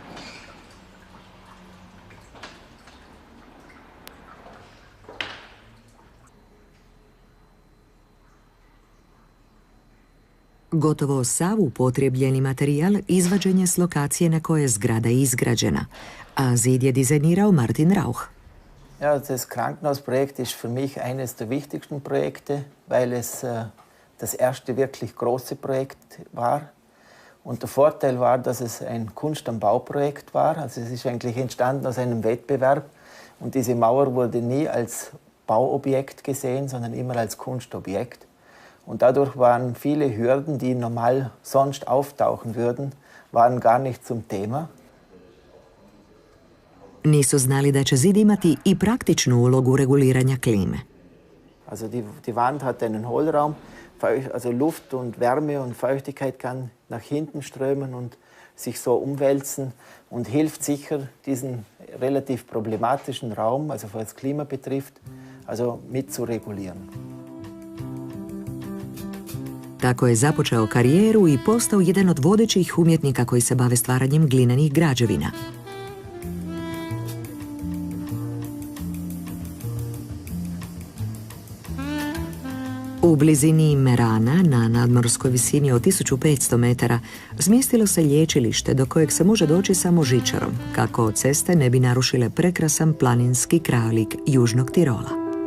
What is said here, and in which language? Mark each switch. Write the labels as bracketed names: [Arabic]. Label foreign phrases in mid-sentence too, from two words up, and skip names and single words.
[Croatian] Gotovo sav upotrijebljeni materijal izvađen je s lokacije na kojoj je zgrada izgrađena, a zid je dizajnirao Martin Rauch. [German] Ja, das Krankenhausprojekt ist für mich eines der wichtigsten Projekte, weil es das erste wirklich große Projekt war. Und der Vorteil war, dass es ein Kunst am Bau-Projekt war. Also es ist eigentlich entstanden aus einem Wettbewerb. Und diese Mauer wurde nie als Bauobjekt gesehen, sondern immer als Kunstobjekt. Und dadurch waren viele Hürden, die normal sonst auftauchen würden, waren gar nicht zum Thema. [Croatian] Nisu znali da će zid imati i praktičnu ulogu reguliranja klime. [German] Also die Wand hat einen Hohlraum, also Luft und Wärme und Feuchtigkeit kann nach hinten strömen und sich so umwälzen und hilft sicher diesen relativ problematischen Raum, also was das Klima betrifft, also mit zu regulieren. [Croatian] Tako je započeo karijeru i postao jedan od vodećih umjetnika koji se bave stvaranjem glinenih građevina. U blizini Merana, na nadmorskoj visini od 1500 metara, smjestilo se lječilište do kojeg se može doći samo žičarom, kako ceste ne bi narušile prekrasan planinski krajolik Južnog Tirola.